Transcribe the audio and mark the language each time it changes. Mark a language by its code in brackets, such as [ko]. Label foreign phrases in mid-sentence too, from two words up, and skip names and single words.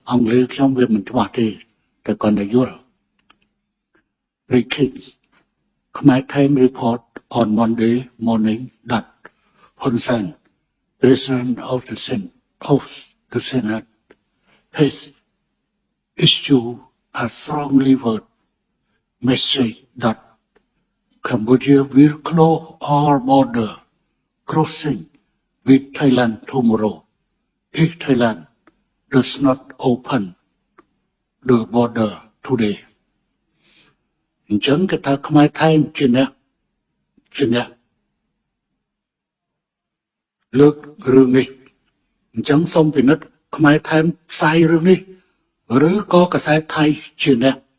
[km] អង់គ្លេសខ្ញុំវាមិនច្បាស់ទេតែគាត់តែយល់ [en] Ricky Khmer Time report on Monday morning that Hun Sen, President of the Senate, has issued a strongly worded message that Cambodia will close all border crossing with Thailand tomorrow if Thailand does not open the border today. [km] អញ្ចឹងគេថាខ្មែរថៃជាអ្នកលើករឿងនេះអញ្ចឹងសូមពិនិត្យខ្មែរថៃផ្សាយរឿងនេះឬក៏កាសែតថៃជាអ្នក